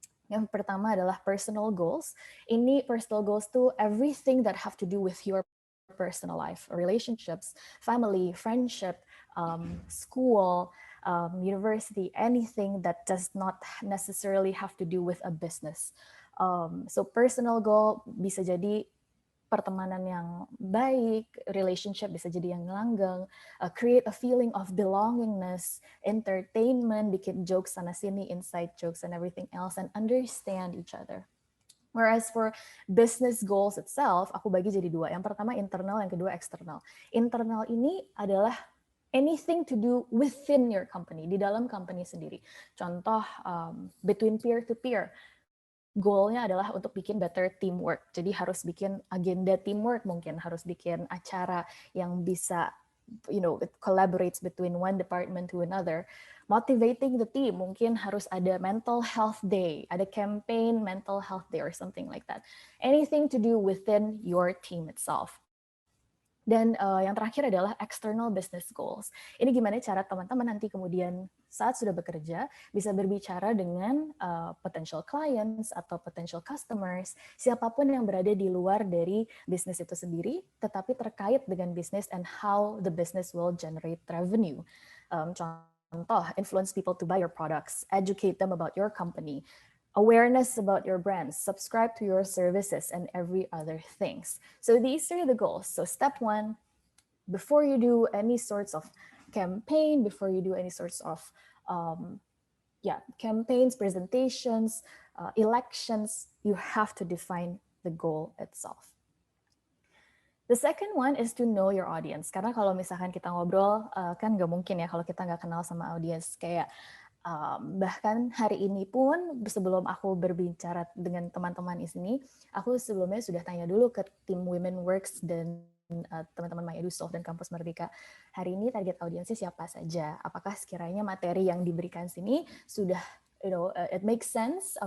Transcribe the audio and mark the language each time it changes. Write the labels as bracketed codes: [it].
[id] Yang pertama adalah personal goals. [en] Ini personal goals tuh everything that have to do with your personal life, relationships, family, friendship, school, university, anything that does not necessarily have to do with a business. So personal goal [id] bisa jadi pertemanan yang baik, [en] relationship [id] bisa jadi yang langgeng, [en] create a feeling of belongingness, entertainment, bikin jokes [id] sana sini, [en] inside jokes and everything else, and understand each other. Whereas for business goals itself, [id] aku bagi jadi 2. Yang pertama internal, yang kedua eksternal. Internal ini adalah [en] anything to do within your company, [id] di dalam company sendiri. [en] Contoh, between peer to peer. [id] Goalnya adalah untuk bikin better teamwork. Jadi harus bikin agenda teamwork, mungkin harus bikin acara yang bisa, [en] it collaborates between one department to another. Motivating the team, [id] mungkin harus ada [en] mental health day, ada campaign mental health day or something like that. Anything to do within your team itself. [id] Dan yang terakhir adalah external business goals. Ini gimana cara teman-teman nanti kemudian saat sudah bekerja bisa berbicara dengan potential clients atau potential customers, siapapun yang berada di luar dari bisnis itu sendiri, tetapi terkait dengan bisnis [en] and how the business will generate revenue. Contoh, influence people to buy your products, educate them about your company, awareness about your brands, subscribe to your services, and every other things. So these are the goals. So step 1, before you do any sorts of campaign, before you do any sorts of campaigns, presentations, elections, you have to define the goal itself. The second one is to know your audience. [id] Karena kalau misalkan kita ngobrol, kan nggak mungkin ya kalau kita nggak kenal sama audience. Kayak bahkan hari ini pun sebelum aku berbicara dengan teman-teman di sini, aku sebelumnya sudah tanya dulu ke tim Women Works dan teman-teman My EduSoft dan Kampus Merdeka. Hari ini target audiensnya siapa saja? Apakah sekiranya materi yang diberikan sini sudah [en] it makes sense?